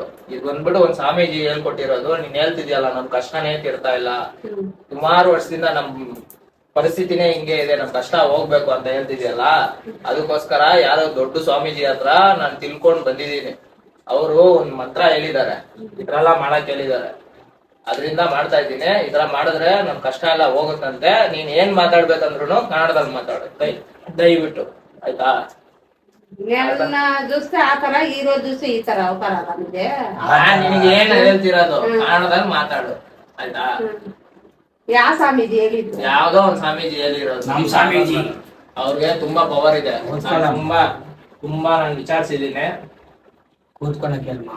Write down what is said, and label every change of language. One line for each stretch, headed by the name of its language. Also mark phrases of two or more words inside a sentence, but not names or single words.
Kannada: ಇದು ಬಂದ್ಬಿಟ್ಟು ಒಂದ್ ಸ್ವಾಮೀಜಿ ಹೇಳ್ಕೊಟ್ಟಿರೋದು. ನೀನ್ ಹೇಳ್ತಿದ್ಯಲ್ಲ, ನಮ್ ಕಷ್ಟನೇ ತೀರ್ತಾ ಇಲ್ಲ, ಸುಮಾರು ವರ್ಷದಿಂದ ನಮ್ ಪರಿಸ್ಥಿತಿನೇ ಹಿಂಗೆ ಇದೆ, ನಮ್ ಕಷ್ಟ ಹೋಗ್ಬೇಕು ಅಂತ ಹೇಳ್ತಿದ್ಯಲ್ಲ, ಅದಕ್ಕೋಸ್ಕರ ಯಾರೋ ದೊಡ್ಡ ಸ್ವಾಮೀಜಿ ಹತ್ರ ನಾನು ತಿಳ್ಕೊಂಡ್ ಬಂದಿದ್ದೀನಿ. ಅವರು ಒಂದ್ ಮಂತ್ರ ಹೇಳಿದ್ದಾರೆ, ಇದ್ರೆಲ್ಲ ಮಾಡಕ್ ಹೇಳಿದ್ದಾರೆ. ಅದ್ರಿಂದ ಮಾಡ್ತಾ ಇದ್ದೀನಿ. ಈ ತರ ಮಾಡಿದ್ರೆ ನಮ್ ಕಷ್ಟ ಎಲ್ಲ ಹೋಗುತ್ತಂತೆ. ನೀನ್ ಏನ್ ಮಾತಾಡ್ಬೇಕಂದ್ರು ಕನ್ನಡದಲ್ಲಿ ಮಾತಾಡು ದಯವಿಟ್ಟು, ಆಯ್ತಾ?
Telugu: చూస్తే ఆ ತರ ఈ రోజు చూస్తే ఈ ತರ
Kannada: ಅವತಾರ ನಮ್ಗೆ. ನಿನಗೆ ಏನ್ ಹೇಳ್ತಿರೋದು ಕನ್ನಡದಲ್ಲಿ ಮಾತಾಡು, ಆಯ್ತಾ? ಯಾವ ಸ್ವಾಮೀಜಿ ಹೇಳಿದ್ರು? ಯಾವ್ದೋ ಒಂದ್ ಸ್ವಾಮೀಜಿ ಹೇಳಿರೋದು. ನಮ್ ಸ್ವಾಮೀಜಿ ಅವ್ರಿಗೆ ತುಂಬಾ ಪವರ್ ಇದೆ. ತುಂಬಾ ನಾನು ವಿಚಾರಿಸಿದ್ದೀನಿ. ಕೂತ್ಕೊಳಕ್ಕೆ